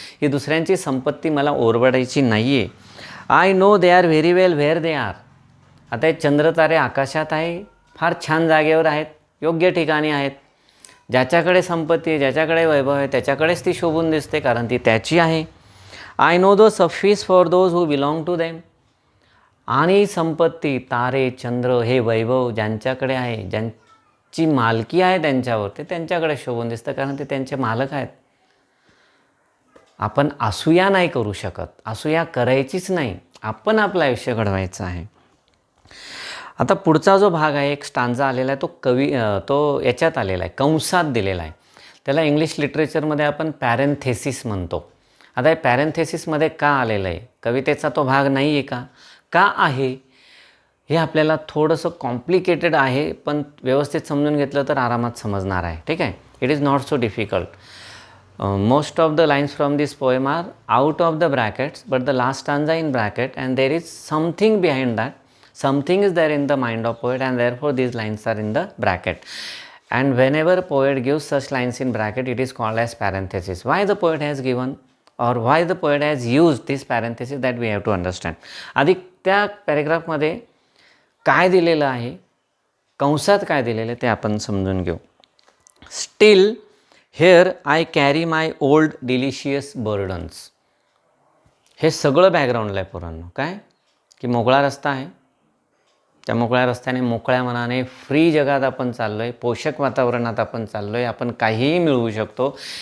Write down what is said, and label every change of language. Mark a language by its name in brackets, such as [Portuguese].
[Marathi] ही दुसऱ्यांची संपत्ती मला ओरबडायची नाही आहे. [English] I know they are [Marathi] very well where दे are. आता हे चंद्रतारे आकाशात आहे, फार छान जागेवर आहेत, योग्य ठिकाणी आहेत. ज्याच्याकडे संपत्ती आहे, ज्याच्याकडे वैभव आहे, त्याच्याकडेच ती शोभून दिसते, कारण ती त्याची आहे. [English] I know the suffice for those who belong to them. [Marathi] आणि संपत्ती, तारे, चंद्र, हे वैभव ज्यांच्याकडे आहे, ज्यांची मालकी आहे त्यांच्यावर, ते त्यांच्याकडे शोभून दिसतं, कारण ते त्यांचे मालक आहेत. आपण असूया नाही करू शकत, असूया करायचीच नाही. आपण आपलं आयुष्य घडवायचं आहे. आता पुढचा जो भाग आहे, एक स्टांजा आलेला आहे, तो याच्यात आलेला आहे, कंसात दिलेला आहे. त्याला इंग्लिश लिटरेचरमध्ये आपण पॅरेंथेसिस म्हणतो. आता हे पॅरेंथेसिसमध्ये का आलेलं आहे? कवितेचा तो भाग नाही आहे का आहे? हे आपल्याला थोडंसं कॉम्प्लिकेटेड आहे, पण व्यवस्थित समजून घेतलं तर आरामात समजणार आहे. ठीक आहे. [English] It is not so difficult. Most of the lines from this poem are out of the brackets, but the last stanza in bracket, and there is something behind that. Something is there in the mind of poet, and therefore these lines are in the bracket. And whenever poet gives such lines in bracket, it is called as parenthesis. Why the poet has given, or why the poet has used this parenthesis, that we have to understand. [Marathi] आधी त्या पॅरेग्राफमध्ये काय दिलेलं आहे, कंसात काय दिलेलं आहे ते आपण समजून घेऊ. [English] Still here I carry my old delicious burdens. [Marathi] हे सगळं बॅकग्राऊंडला आहे पोरांनो. काय की मोकळा रस्ता आहे, त्या मोकळ्या रस्त्याने मोकळ्या मनाने फ्री जगात आपण चाललो आहे, पोषक वातावरणात आपण चाललो आहे, आपण काहीही मिळवू शकतो.